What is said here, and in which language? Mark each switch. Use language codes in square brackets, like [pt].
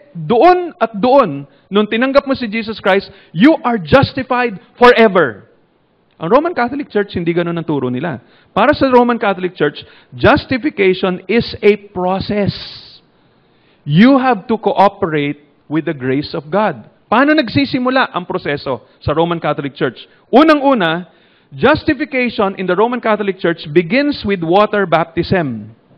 [tl] Doon at doon, nung tinanggap mo si Jesus Christ, [en] you are justified forever. [tl] Ang Roman Catholic Church, hindi ganun ang turo nila. Para sa [en] Roman Catholic Church, justification is a process. You have to cooperate with the grace of God. [tl] Paano nagsisimula ang proseso sa Roman Catholic Church? Unang-una, [en] justification in the Roman Catholic Church begins with water baptism.